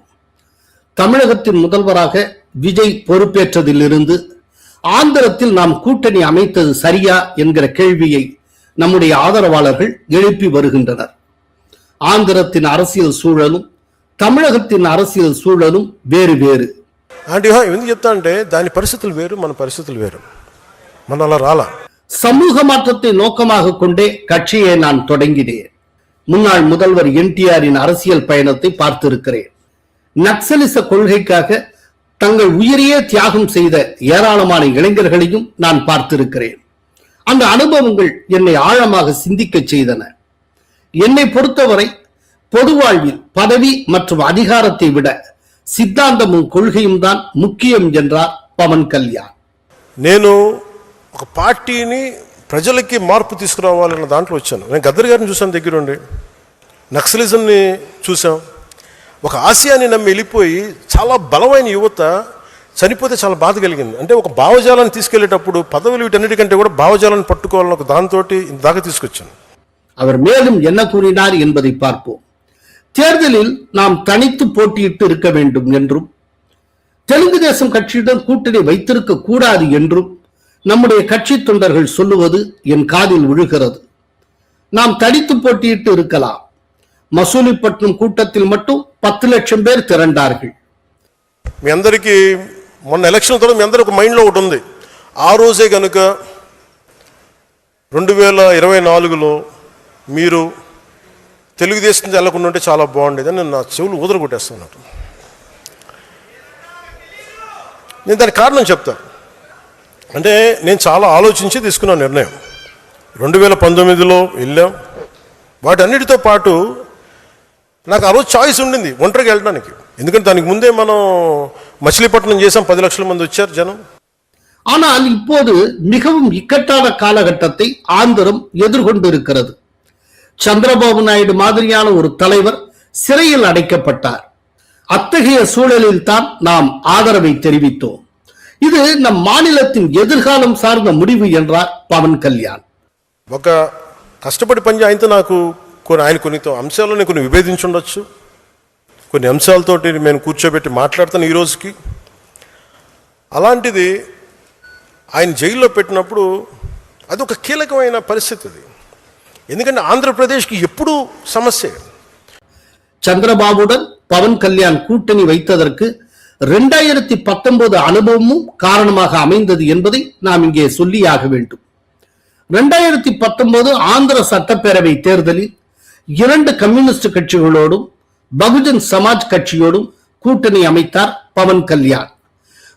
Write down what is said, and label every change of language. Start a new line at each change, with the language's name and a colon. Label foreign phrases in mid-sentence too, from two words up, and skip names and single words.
Tamil: தமிழகத்தின் முதல்வராக விஜய் பொறுப்பேற்றதிலிருந்து ஆந்திரத்தில் நாம் கூட்டணி அமைத்தது சரியா என்கிற கேள்வியை நம்முடைய ஆதரவாளர்கள் எழுப்பி வருகின்றனர். ஆந்திரத்தின் அரசியல் சூழலும் தமிழகத்தின் அரசியல் சூழலும் வேறு வேறு.
Telugu: ఎందుకు చెప్తా అంటే దాని పరిస్థితులు వేరు, మన పరిస్థితులు వేరు. మన అలా రాలా.
Tamil: சமூக மாற்றத்தை நோக்கமாக கொண்டே கட்சியை நான் தொடங்கினேன். முன்னாள் முதல்வர் என்டிஆரின் அரசியல் பயணத்தை பார்த்திருக்கிறேன். நக்சலிச கொள்கைக்காக தங்கள் உயிரையே தியாகம் செய்த ஏராளமான இளைஞர்களையும் நான் பார்த்திருக்கிறேன். அந்த அனுபவங்கள் என்னை ஆழமாக சிந்திக்க செய்தன. என்னை பொறுத்தவரை பொது வாழ்வில் பதவி மற்றும் அதிகாரத்தை விட சித்தாந்தமும் கொள்கையும் தான் முக்கியம் என்றார் பவன் கல்யாண்.
Telugu: నేను ఒక పార్టీని ప్రజలకి మార్పు తీసుకురావాలన్న దాంట్లో వచ్చాను. నేను గద్దర్ గారిని చూసాను దగ్గరుండి, నక్సలిజంని చూసాం. ఒక ఆశయాన్ని నమ్మి వెళ్ళిపోయి చాలా బలమైన యువత చనిపోతే చాలా బాధ కలిగింది. అంటే ఒక భావజాలాన్ని తీసుకెళ్లేటప్పుడు పదవులు వీటన్నిటికంటే కూడా భావజాలాన్ని పట్టుకోవాలని ఒక దాంతో దాకా తీసుకొచ్చాను.
Tamil: அவர் மேலும் என்ன கூறினார் என்பதை பார்ப்போம். தேர்தலில் நாம் தனித்து போட்டியிட்டு இருக்க வேண்டும் என்றும் தெலுங்கு தேசம் கட்சியுடன் கூட்டணி வைத்திருக்க கூடாது என்றும் நம்முடைய கட்சி தொண்டர்கள் சொல்லுவது என் காதில் விழுகிறது. நாம் தனித்து போட்டியிட்டு இருக்கலாம். மசூலிப்பட்டினம் கூட்டத்தில் மட்டும் 10 லட்சம் பேர் திரண்டார்கள்.
Telugu: మీ అందరికీ మొన్న ఎలక్షన్ తర్వాత మీ అందరూ ఒక మైండ్లో ఒకటి ఉంది. ఆ రోజే కనుక 2024లో మీరు తెలుగుదేశం వెళ్ళకుండా ఉంటే చాలా బాగుండేది అని నా చెవులు ఊదర కొట్టేస్తున్నట్టు. నేను దానికి కారణం చెప్తా. అంటే నేను చాలా ఆలోచించి తీసుకున్న నిర్ణయం. 2019లో వెళ్ళాం. వాటన్నిటితో పాటు నాకు ఆ రోజు చాయిస్ ఉండింది ఒంటరిగా వెళ్ళడానికి. ఎందుకంటే దానికి ముందే మనం మచిలీపట్నం చేసాం, 10 లక్షల మంది వచ్చారు జనం.
Tamil: ஆனால் இப்போது மிகவும் இக்கட்டான காலகட்டத்தை ஆந்திரம் எதிர்கொண்டிருக்கிறது. சந்திரபாபு நாயுடு மாதிரியான ஒரு தலைவர் சிறையில் அடைக்கப்பட்டார். அத்தகைய சூழலில் தான் நாம் ஆதரவை தெரிவித்தோம். இது நம் மாநிலத்தின் எதிர்காலம் சார்ந்த முடிவு என்றார் பவன் கல்யாண்.
Telugu: ఒక కష్టపడి పని ఆయనతో నాకు ఆయన కొన్ని అంశాల్లో నేను కొన్ని విభేదించి ఉండొచ్చు. కొన్ని అంశాలతోటి నేను కూర్చోబెట్టి మాట్లాడుతాను ఈ రోజుకి. అలాంటిది ఆయన జైల్లో పెట్టినప్పుడు అది ఒక కీలకమైన పరిస్థితి. అది ఎందుకంటే ఆంధ్రప్రదేశ్కి ఎప్పుడు సమస్య.
Tamil: சந்திரபாபுடன் பவன் கல்யாண் கூட்டணி வைத்ததற்கு 2019 அனுபவமும் காரணமாக அமைந்தது என்பதை நாம் இங்கே சொல்லியாக வேண்டும். 2019 ஆந்திர சட்டப்பேரவை தேர்தலில் 2 கம்யூனிஸ்ட் கட்சிகளோடும் பகுஜன் சமாஜ் கட்சியோடும் கூட்டணி அமைத்தார் பவன் கல்யாண்.